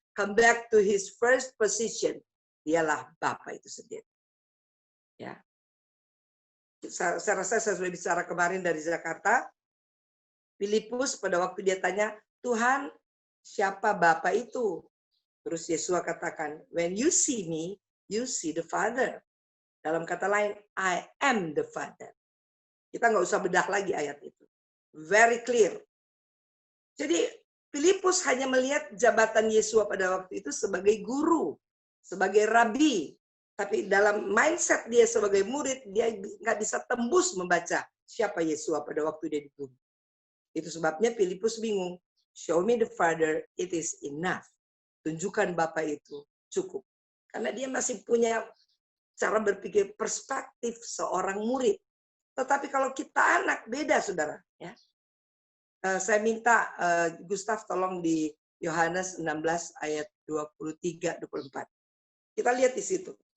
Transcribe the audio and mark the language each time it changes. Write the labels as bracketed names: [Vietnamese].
[English] Come back to his first position. [Indonesian] Dialah Bapa itu sendiri. Ya. Saya rasa saya sudah bicara kemarin dari Jakarta. Filipus pada waktu dia tanya, Tuhan, siapa Bapa itu? Terus Yesus katakan, [English] when you see me, you see the Father. [Indonesian] Dalam kata lain, [English] I am the Father. [Indonesian] Kita nggak usah bedah lagi ayat itu. [English] Very clear. [Indonesian] Jadi Filipus hanya melihat jabatan Yesus pada waktu itu sebagai guru, sebagai rabi. Tapi dalam mindset dia sebagai murid, dia nggak bisa tembus membaca siapa Yesus pada waktu dia di bumi. Itu sebabnya Filipus bingung. [English] Show me the Father, it is enough. [Indonesian] Tunjukkan Bapa itu cukup. Karena dia masih punya cara berpikir perspektif seorang murid. Tetapi kalau kita anak, beda saudara. Ya. Saya minta Gustaf tolong di Yohanes 16 ayat 23-24. Kita lihat di situ.